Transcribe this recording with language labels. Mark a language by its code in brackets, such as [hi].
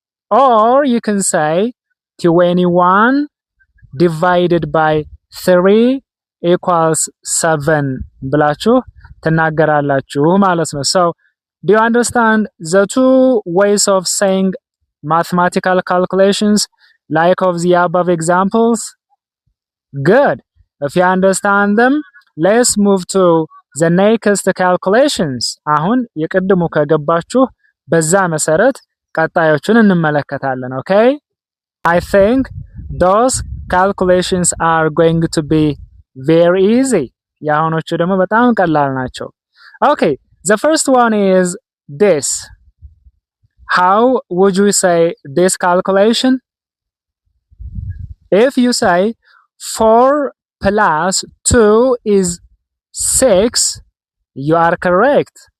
[en] Or you can say 21 divided by 3 equals 7 [am] ብላችሁ ትናገራላችሁ ማለት ነው። [en] So, do you understand the two ways of saying mathematical calculations like of the above examples? Good. If you understand them, let's move to the next calculations. [am] አሁን የቅድሙ ከገባችሁ በዛ መሰረት ቀጣዮቹን እንመለከታለን። Okay? [en] I think those calculations are going to be very easy. [am] የአሁኖቹ ደግሞ በጣም ቀላል ናቸው። [en] Okay, the first one is this. How would you say this calculation? If you say 4 plus 2 is 6, you are correct.